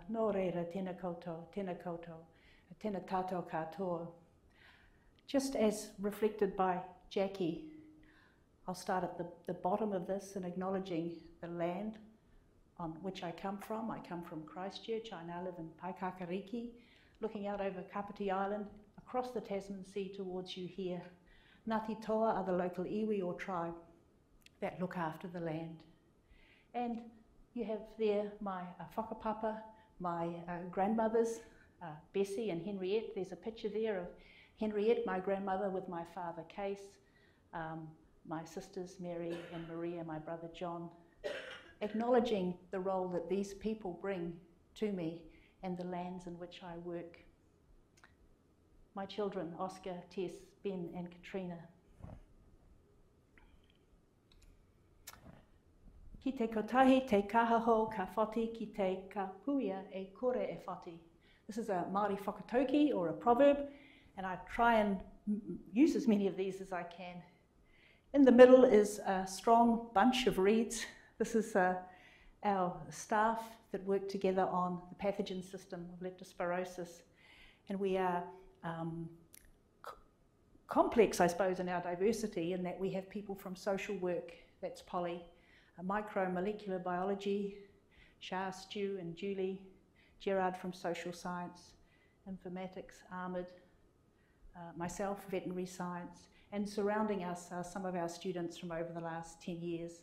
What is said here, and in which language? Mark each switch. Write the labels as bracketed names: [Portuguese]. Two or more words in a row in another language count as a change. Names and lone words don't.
[Māori] Nō reira, tēnā koutou, tēnā tātou katoa. [English] Just as reflected by Jackie, I'll start at the bottom of this in acknowledging the land on which I come from. I come from Christchurch. I now live in Paikakariki, looking out over Kapiti Island, across the Tasman Sea towards you here. Ngāti toa are the local iwi or tribe that look after the land. And you have there my whakapapa, my grandmothers, Bessie and Henriette. There's a picture there of Henriette, my grandmother, with my father Case, my sisters Mary and Maria, my brother John, acknowledging the role that these people bring to me and the lands in which I work. My children, Oscar, Tess, Ben and Katrina. [Māori] Ki te kotahi, te kahaho, ka whati, ki te ka puia e kore e whati. [English] This is a Māori whakatauki or a proverb, and I try and use as many of these as I can. In the middle is a strong bunch of reeds. This is our staff that work together on the pathogen system of leptospirosis, and we are complex, I suppose, in our diversity, in that we have people from social work, that's Polly, micromolecular biology, Shah, Stu and Julie, Gerard from social science, informatics, Ahmed, myself, veterinary science, and surrounding us are some of our students from over the last 10 years.